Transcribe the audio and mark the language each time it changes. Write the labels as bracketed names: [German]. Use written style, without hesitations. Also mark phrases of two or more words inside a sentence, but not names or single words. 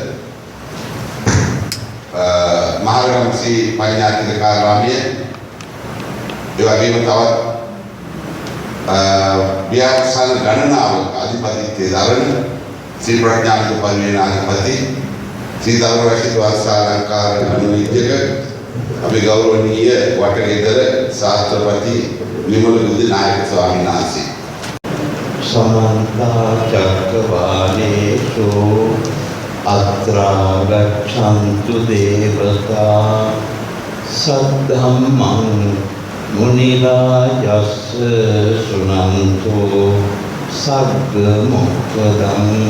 [Sinhala] මහරගම්සී පඤ්ඤාතිකාරාමයේ ඒ වගේම තවත් ව්‍යාපසන ගණනාවක අධිපතිත්වයේ දරන ශ්‍රී ප්‍රඥානන්ද පරිවේනාධිපති ශ්‍රී ධර්මරක්ෂක වාසාලංකාර අනුවිද්‍යක අපේ ගෞරවනීය වටගෙදර ශාස්ත්‍රපති විමල බුද්ධ නායක ස්වාමීන් වහන්සේ [Pali] समन्त चक्रवालेषु अत्रा गच्छन्तु देवता सद्धम्मं मुनिराजस्य शृण्वन्तु सद्गमुक्तदं